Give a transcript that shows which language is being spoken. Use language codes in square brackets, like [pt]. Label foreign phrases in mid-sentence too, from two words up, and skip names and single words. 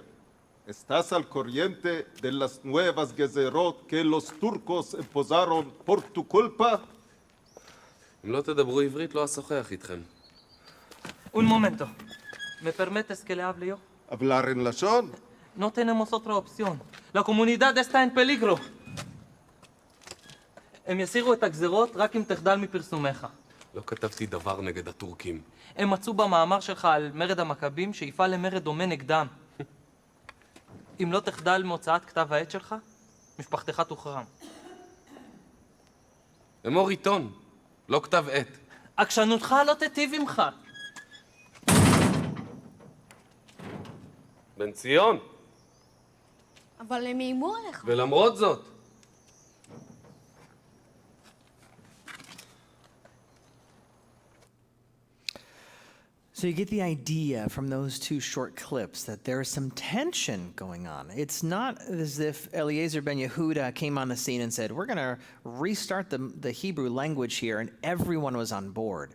[es] ¿Estás al corriente de las nuevas gezerot que los turcos imposaron por tu culpa? [he] אם לא תדברו עברית, לא אשוחח איתכם. [es] Un momento. ¿Me permites que le hable yo? ¿Hablar en lashon? No tenemos otra opción. La comunidad está en peligro. [he] הם יסירו את הגזרות רק אם תחדל מפרסומך. לא כתבתי דבר נגד הטורקים. הם מצאו במאמר שלך על מרד המכבים שיפעל למרד דומה נגדם. אם לא תחדל מהוצאת כתב העת שלך, משפחתך תוחרם. אמור עיתון, לא כתב עת. עקשנותך לא תיטיב עמך. בן ציון, אבל הם איימו עליך. ולמרות זאת, [en] So you get the idea from those two short clips that there's some tension going on. It's not as if Eliezer ben Yehuda came on the scene and said, we're going to restart the Hebrew language here, and everyone was on board.